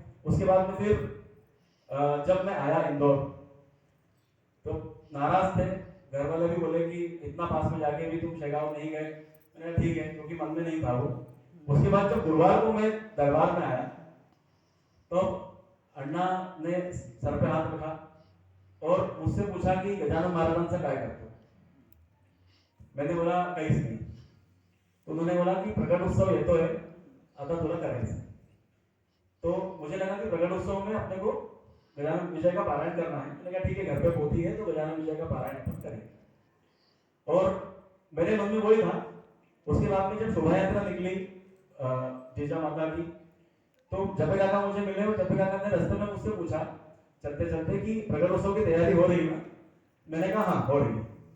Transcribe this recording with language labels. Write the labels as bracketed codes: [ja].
[hi] उसके बाद में फिर जब मैं आया इंदौर तो नाराज थे, घर वाले भी बोले कि इतना पास में जाके भी तुम शेगांव नहीं गए। मैंने ठीक है, क्योंकि मन में नहीं था वो। उसके बाद जब गुरुवार को मैं दरबार में आया तो अण्णा ने सर पे हाथ रखा और मुझसे पूछा कि गजानन [mr] महाराजांचं काय करतो. [hi] मैंने बोला [mr] काहीच नाही. [hi] तो उन्होंने बोला कि [mr] प्रकट उत्सव येतोय, आता तुला करायचं. [hi] तो मुझे लगा कि प्रकट उत्सव में अपने को गजानन विजय का पारायण करना है. मैंने कहा ठीक है, घर पे पोथी है तो गजानन विजय का पारायण अपन करेंगे. और मेरे मन में वही था. उसके बाद में जब शोभा यात्रा निकली जीजा माता की, तो जब्बे काका मुझे मिले और जब्बे काका ने रास्ते में मुझसे पूछा चलते चलते कि प्रकट उत्सव की तैयारी हो रही है ना. मैंने कहा हाँ हो रही है.